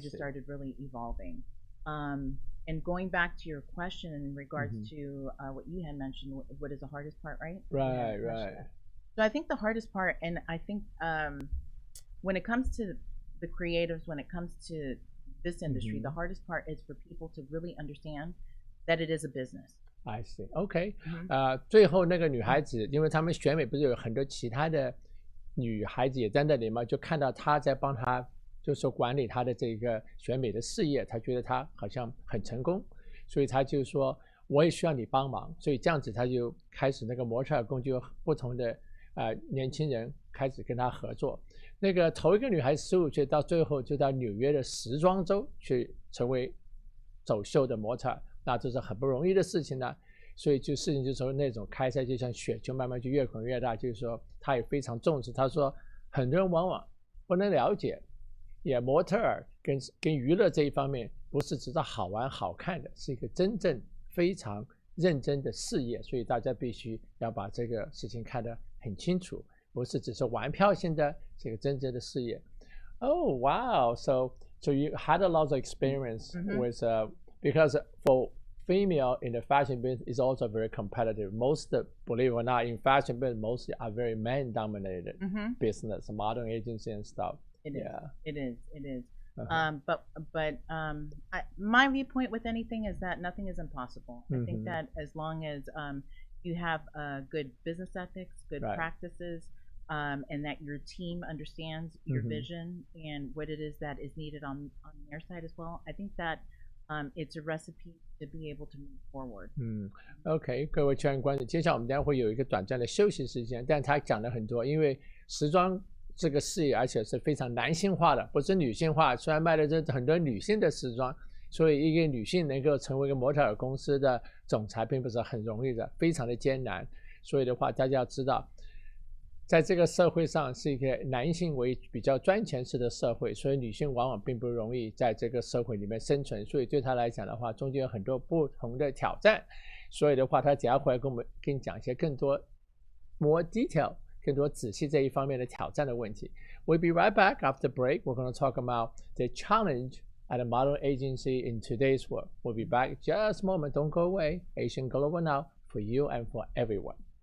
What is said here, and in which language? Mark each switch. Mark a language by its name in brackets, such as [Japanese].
[English] just started really evolving. And going back to your question in regards to what you had mentioned, what is the hardest part, right? Right. So I think the hardest part, and I think when it comes to the creatives, when it comes to this industry, the hardest part is for people to really understand that it is a business. I see. OK. [Chinese] 最后那个女孩子，因为他们选美不是有很多其他的女孩子也在那里嘛，就看到她在帮她。就是说管理他的这个选美的事业，他觉得他好像很成功，所以他就说我也需要你帮忙，所以这样子他就开始那个模特儿宫就有不同的年轻人开始跟他合作。那个头一个女孩15岁，到最后就到纽约的时装周去成为走秀的模特儿，那这是很不容易的事情呢。所以事情就是说那种开赛就像雪球慢慢就越滚越大，就是说他也非常重视。他说很多人往往不能了解。模特儿跟娱乐这一方面不是只是好玩好看的，是一个真正非常认真的事业，所以大家必须要把这个事情看得很清楚，不是只是玩票性的，是一个真正的事业。 [English] Oh wow! So you had a lot of experience with because female in the fashion business is also very competitive. Most, believe it or not, in fashion business, mostly are very man-dominated business, modeling agency and stuff. It is. My viewpoint with anything is that nothing is impossible. I think that as long as you have good business ethics, good practices, and that your team understands your vision and what it is that is needed on their side as well, I think that it's a recipe to be able to move forward. [Chinese] OK， 各位圈观众，接下来我们将会有一个短暂的休息时间，但他讲了很多，因为时装这个事业，而且是非常男性化的，不是女性化。虽然卖的这很多女性的时装，所以一个女性能够成为一个模特儿公司的总裁，并不是很容易的，非常的艰难。所以的话，大家要知道，在这个社会上是一个男性为比较专权式的社会，所以女性往往并不容易在这个社会里面生存。所以对她来讲的话，中间有很多不同的挑战。所以的话，她等下回来跟你讲一些更多 [English] more detail。 [Chinese] 更多仔细这一方面的挑战的问题。 [English] We'll be right back after break. We're going to talk about the challenge at a model agency in today's world. We'll be back just a moment. Don't go away. Asian Global Now for you and for everyone.